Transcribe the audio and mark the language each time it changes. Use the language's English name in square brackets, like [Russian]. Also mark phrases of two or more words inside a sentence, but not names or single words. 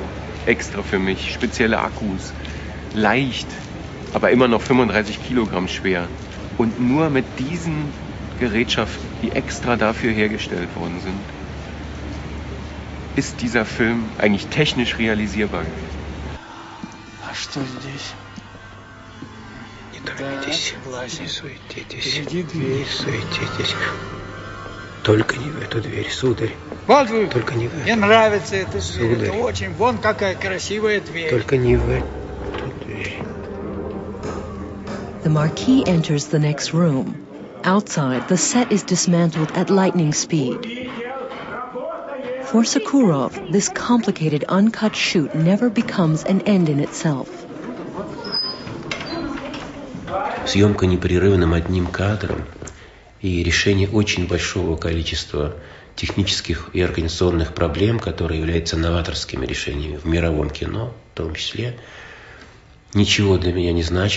[German] Extra für mich, spezielle Akkus. Leicht, aber immer noch 35 Kilogramm schwer. Und nur mit diesen Gerätschaften, die extra dafür hergestellt worden sind, ist dieser Film eigentlich technisch realisierbar gewesen. [Russian] А что здесь? Не торопитесь, не суетитесь, не суетитесь. Только не в эту дверь, сударь. Вот вы, только не в эту. Мне нравится эта дверь, сударь. Это очень, вон какая красивая дверь. Только не в эту дверь. [English] The Marquis enters the next room. Outside, the set is dismantled at lightning speed. For Sokurov, this complicated uncut shoot never becomes an end in itself. [Russian] Съемка непрерывным одним кадром и решение очень большого количества технических и организационных проблем, которые являются новаторскими решениями в мировом кино, в том числе, ничего для меня не значит.